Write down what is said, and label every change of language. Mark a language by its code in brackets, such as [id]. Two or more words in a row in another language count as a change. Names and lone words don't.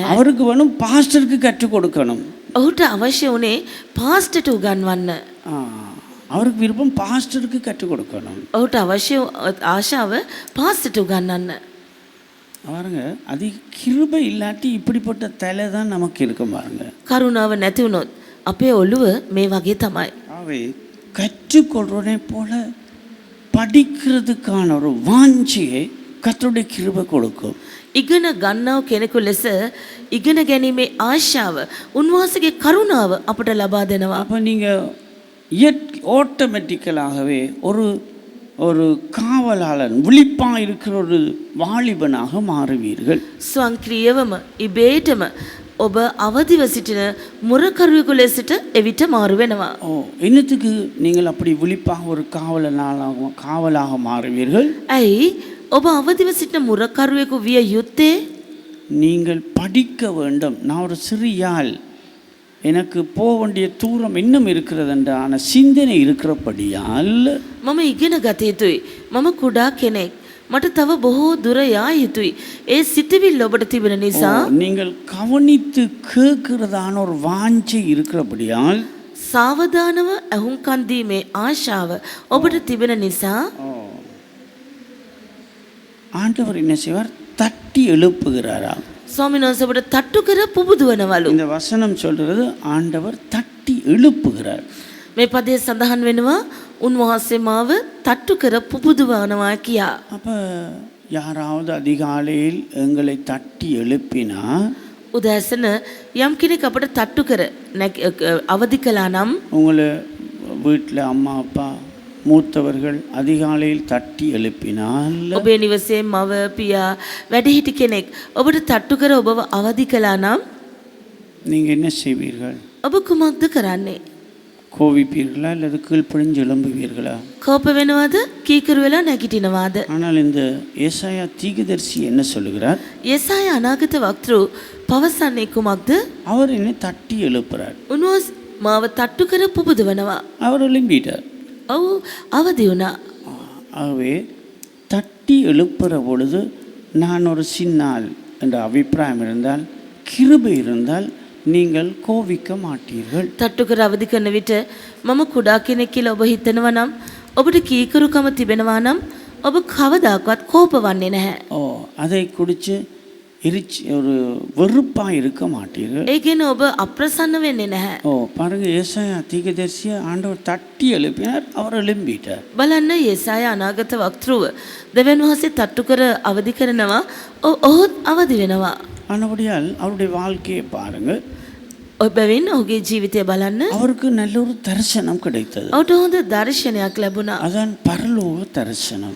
[ta] அவருக்கு வேணும் பாஸ்டருக்கு கற்றுக் கொடுக்கணும். [si] ඔහුට අවශ්‍ය වුණේ පාස්ටර්ට උගන්වන්න. [ta] அவருக்கு விருப்பம் பாஸ்டருக்கு கற்றுக் கொடுக்கணும். [si] ඔහුට අවශ්‍ය ආශාව පාස්ටර්ට උගන්වන්න. [ta] பாருங்க, அது கிருபை இல்லாட்டி இப்படிப்பட்ட தலை தான் நமக்கு இருக்கும். பாருங்க, [si] කරුණාව නැති වුණොත් අපේ ඔළුව මේ වගේ තමයි. [ta] அவை கற்றுக்கொள்றதே போல படிக்கிறதுக்கான ஒரு வாஞ்சியை கர்த்தருடைய கிருபை கொடுக்கும். [si] ඉගෙන ගන්නව කෙනෙකු ලෙස ඉගෙන ගැනීමේ ආශාව උන්වහන්සේගේ කරුණාව අපට ලබා දෙනවා. [ta] அப்போ நீங்கள் ஆட்டோமேட்டிக்கலாகவே ஒரு ஒரு காவலாளன் விழிப்பாக இருக்கிற ஒரு வாலிபனாக மாறுவீர்கள். [si] ස්වංක්‍රීයවම ඉබේටම ඔබ අවදිව සිටින මුරකරුවෙකු ලෙසට එවිට මාරු වෙනවා. [ta] என்னத்துக்கு நீங்கள் அப்படி விழிப்பாக ஒரு காவலாக மாறுவீர்கள்? [si] ඇයි ඔබ අවදිව සිටින මුරකරුවෙකු විය යුත්තේ? [ta] நீங்கள் படிக்க வேண்டும். நான் ஒரு சிறியாள், எனக்கு போக வேண்டிய தூரம் இன்னும் இருக்கிறதுன்றான சிந்தனை இருக்கிறபடியால் [si] මම ඉගෙන ගත යුතුයි. මම කුඩා කෙනෙක්. මට තව බොහෝ දුර යා යුතුයි. ඒ සිතවිල්ල ඔබට තිබෙන නිසා [ta] நீங்கள் கவனித்து கேட்கிறதான ஒரு வாஞ்சை இருக்கிறபடியால் [si] සාවධානව ඇහුම්කන් දීමේ ආශාව ඔබට තිබෙන නිසා [ta] ஆண்டவர் என்ன செய்வார்? தட்டி எழுப்புகிறாராம். [si] ස්වාමීන් වහන්සේ ඔබට තට්ටු කර පුබුදවනවලු. [ta] இந்த வசனம் சொல்றது ஆண்டவர் தட்டி எழுப்புகிறார். [si] මේ පදයේ සඳහන් වෙනවා උන්වහන්සේ මාව තට්ටු කර පුබුදවනවා කියා. [ta] அப்போ யாராவது அதிகாலையில் எங்களை தட்டி எழுப்பினா [si] උදෑසන යම් කෙනෙක් අපට තට්ටු කර අවදි කළා නම් [ta] உங்களை வீட்டில் அம்மா அப்பா மூத்தவர்கள் அதிகாலையில் தட்டி எழுப்பினால் [si] ඔබේ නිවසේ මව පියා වැඩිහිටි කෙනෙක් ඔබට තට්ටු කර ඔබව අවදි කළා නම් [ta] நீங்கள் என்ன செய்வீர்கள்? [si] ඔබ කුමක්ද කරන්නේ? [ta] கோவிப்பீர்களா அல்லது கீழ்ப்படிஞ்சு எழும்புவீர்களா? [si] කෝප වෙනවද? කීකරු වෙලා නැගිටිනවද? [ta] ஆனால் இந்த ஏசாயா தீர்க்கதரிசி என்ன சொல்லுகிறார்? [si] යෙසාය අනාගත වක්තෘ පවසන්නේ කුමක්ද? [ta] அவர் என்னை தட்டி எழுப்புறார். [si] උන්වහන්සේ මාව තට්ටු කර පුබුදවනවා. [ta] அவர் எழும்பிட்டார். [si] ඔව් අවදි වුණා. [ta] ஆகவே தட்டி எழுப்புற பொழுது நான் ஒரு சின்னால் என்ற அபிப்பிராயம் இருந்தால், கிருபை இருந்தால் நீங்கள் கோவிக்க மாட்டீர்கள். [si] තට්ටු කර අවදි කරන විට මම කුඩා කෙනෙක් කියලා ඔබ හිතනවා නම්, ඔබට කීකරුකම තිබෙනවා නම් ඔබ කවදාකවත් කෝප වන්නේ නැහැ. [ta] அதை குடிச்சு ஒரு வெறுப்பாக இருக்க மாட்டீர்கள். [si] ඒ කියන්නේ ඔබ අප්‍රසන්න වෙන්නේ නැහැ. [ta] பாருங்க, ஏசாயா தீர்க்கதரிசியை ஆண்டவர் தட்டி எழுப்பினார், அவர் எழும்பிட்டார். [si] බලන්න යෙසාය අනාගත වක්තෘව දෙවියන් වහන්සේ තට්ටු කර අවදි කරනවා. ඔහුත් අවදි වෙනවා. [ta] ஆனபடியால் அவருடைய வாழ்க்கையை பாருங்கள். [si] ඔබෙන් ඔහුගේ ජීවිතය බලන්න. [ta] அவருக்கு நல்ல ஒரு தரிசனம் கிடைத்தது. [si] ඔහුට හොඳ දර්ශනයක් ලැබුණා. [ta] அதான் பரலோக தரிசனம்.